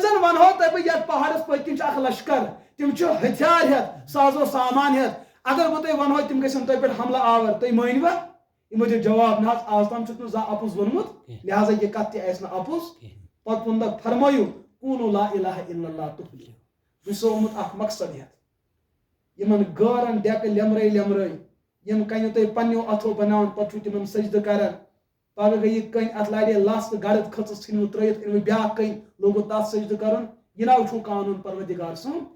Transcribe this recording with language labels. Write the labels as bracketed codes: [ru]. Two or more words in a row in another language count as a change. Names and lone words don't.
[ks] زن ونہو تۄہہِ بہٕ یتھ پہاڑس پٔتۍ کِنۍ چھُ اکھ لشکر تِم چھِ ہتھیار ہٮ۪تھ سازو سامان ہٮ۪تھ اگر بہٕ تۄہہِ ونہو تِم گژھن تۄہہِ پٮ۪ٹھ حملہٕ آور تُہۍ مٲنۍوا یِمو دیُت جواب نہ حظ آز تام چھُکھ نہٕ زانٛہہ اپُز ووٚنمُت لہٰذا یہِ کتھ تہِ آسہِ نہٕ اپُز پتہٕ ووٚنکھ فرمٲیِو [ar] قولوا لا الہ الا اللہ تفلحوا [ks] بہٕ چھُسو آمُت اکھ مقصد ہٮ۪تھ یِمن غٲرن ڈیکہٕ لیمرٲے لیمرٲے یِم کنہِ تُہۍ پننیو اتھو بناوان پتہٕ چھُو تِمن سجدٕ کران پگہہ گٔے یہِ کٔنۍ اتھ لاڑے لژھ تہٕ گرد کھٔژٕس ژھٕنوٕ ترٲیِتھ أنۍوٕ بیاکھ کٔنۍ لوگوٕ تتھ سجدٕ کرُن یہِ ناو چھُو قانوٗن پروردِگار سُنٛد